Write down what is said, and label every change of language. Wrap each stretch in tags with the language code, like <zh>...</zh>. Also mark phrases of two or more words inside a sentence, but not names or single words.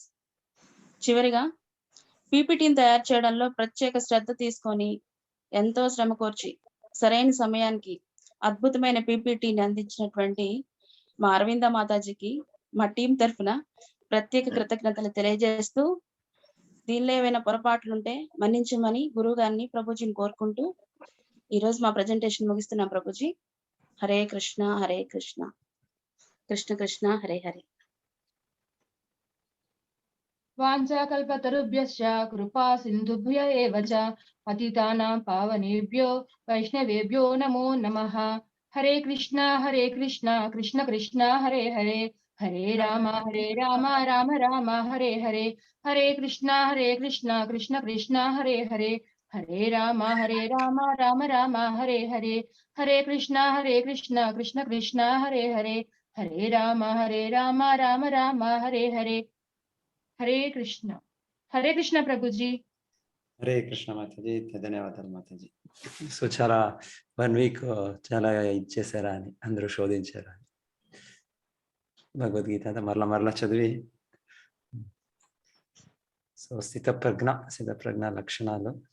<te>చివరిగా పీపీటీని తయారు చేయడంలో ప్రత్యేక శ్రద్ధ తీసుకొని ఎంతో శ్రమ కోర్చి సరైన సమయానికి అద్భుతమైన పీపీటీని అందించినటువంటి మా అరవింద మాతాజీకి మా టీం తరఫున ప్రత్యేక కృతజ్ఞతలు తెలియజేస్తూ, దీనిలో ఏవైనా పొరపాట్లుంటే మన్నించమని గురువు గారిని ప్రభుజీని కోరుకుంటూ ఈరోజు మా ప్రజెంటేషన్ ముగిస్తున్నాం ప్రభుజీ.</te> <sa>హరే కృష్ణ హరే కృష్ణ, కృష్ణ కృష్ణ హరే హరే. వాంఛాకల్పతరుభ్యశ్చ కృపా సింధుభ్య ఏవ చ పతితానాం పావనేభ్యో వైష్ణవేభ్యో నమో నమః. హరే కృష్ణ కృష్ణ కృష్ణ హరే హరే, హరే రామ రామ రామ హరే హరే, హరే కృష్ణ కృష్ణ కృష్ణ హరే హరే, హరే రామ రామ రామ హరే హరే, హరే కృష్ణ కృష్ణ కృష్ణ హరే హరే, హరే రామ రామ రామ హరే హరే. హరే కృష్ణ</sa> <te>ప్రభుజీ.</te> <sa>హరే కృష్ణ</sa> <te>మాతాజీ, ధన్యవాదాలు మాతాజీ. సో చాలా 1 వీక్ చాలా ఇచ్చేసారా అని అందరూ శోధించారా అని భగవద్గీత మరలా చదివి. సో స్థితప్రజ్ఞ లక్షణాలు.</te>